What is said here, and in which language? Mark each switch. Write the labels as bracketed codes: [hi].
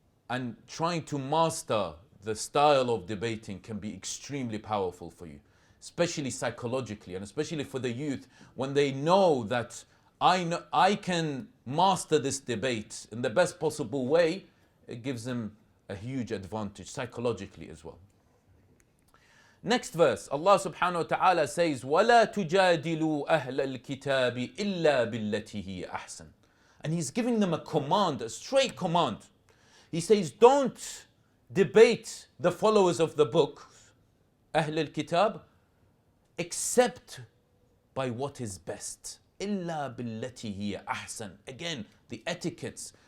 [en] And trying to master the style of debating can be extremely powerful for you, especially psychologically, and especially for the youth, when they know that I can master this debate in the best possible way, it gives them a huge advantage psychologically as well. Next verse, Allah subhanahu wa ta'ala says, [ar] وَلَا تُجَادِلُوا أَهْلَ الْكِتَابِ إِلَّا بِالَّتِي هِيَ أَحْسَنُ. [en] And he's giving them a command, a straight command. He says, don't debate the followers of the book, أهل الكتاب, except by what is best. [ar] إِلَّا بِالَّتِي هِيَ أَحْسَنُ. [en] Again, the etiquettes.